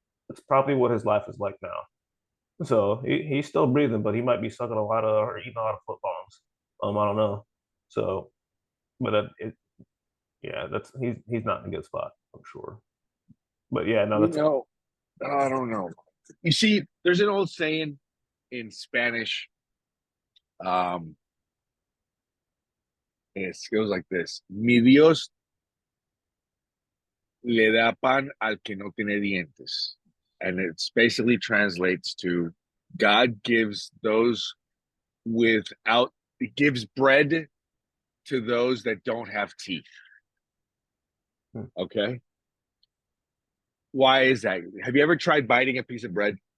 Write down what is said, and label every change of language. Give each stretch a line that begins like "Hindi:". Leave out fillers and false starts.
English: It's probably what his life is like now. So he's still breathing, but he might be sucking a lot of or eating a lot of foot bombs. I don't know. So, but yeah, that's he's not in a good spot, I'm sure. But yeah, no, you that's know, I don't know. You see, there's an old saying in Spanish.
Spanish: Um,
English: it goes like this:
Spanish: Mi Dios le da pan al que no tiene dientes.
English: And it basically translates to God gives those without, gives bread to those that don't have teeth. hmm. Okay. Why is that? Have you ever tried biting a piece of bread?